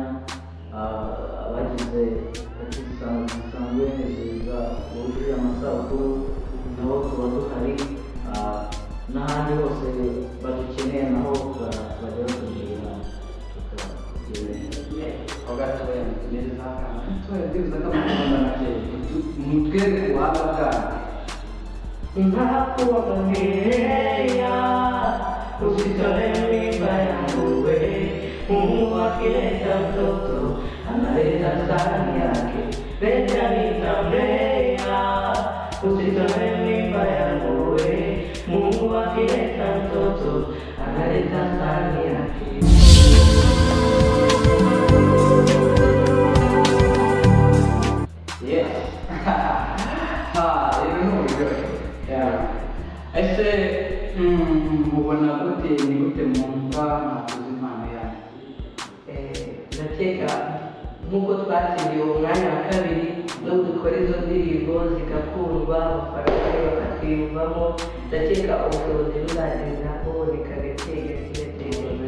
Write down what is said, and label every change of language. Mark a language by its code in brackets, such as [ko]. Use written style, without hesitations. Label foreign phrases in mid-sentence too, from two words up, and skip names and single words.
[rw] Abagize basanzwe neza bujuje amasabukuru nabo tuba duhari, n'ahandi hose badukeneye naho bajya batubwira tukagira aho gatoya mutugereza akantu gatoya ndibuza ko mukunda nake mutwereke ubuhanga bwanyu. [sw] Nakuangalia usitole mimba yangu we, Mungu akileta mtoto analeta sahani yake, leta nitamlea. Usitole mimba yangu we, Mungu akileta mtoto analeta sahani yake. [en] Yes. [rw] Ese mubona gute, ni gute mwumva mwakoze impano yanyu? Ndakeka nk'uko twatsindiye uwo mwanya wa kabiri no dukora izo ndirimbo zigakundwa, amafaranga bakatwiyumvamo, ndakeka ubushobozi buzageraho bikagakega kigatera.